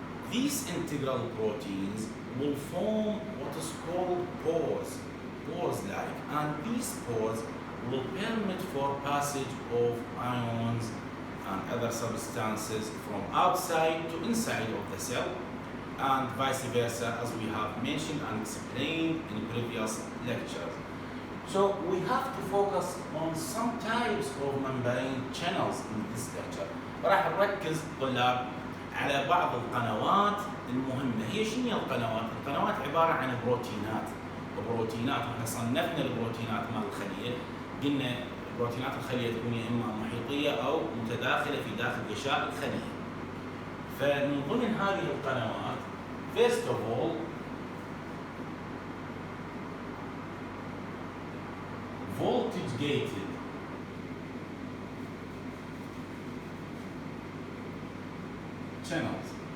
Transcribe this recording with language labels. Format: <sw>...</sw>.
<en>These integral proteins will form what is called pores-like, and these pores will permit for passage of ions and other substances from outside to inside of the cell, and vice versa, as we have mentioned and explained in previous lectures. So we have to focus on some types of membrane channels in this lecture.</en> <ar>راح نركز طلاب على بعض القنوات المهمة. هي شنو القنوات؟ القنوات عبارة عن بروتينات، احنا صنفنا البروتينات مال الخلية، قلنا بروتينات الخلية تكون يا إما محيطية أو متداخلة في داخل غشاء الخلية. فمن ضمن هذه القنوات</ar> <en>first of all voltage gated channels.</en>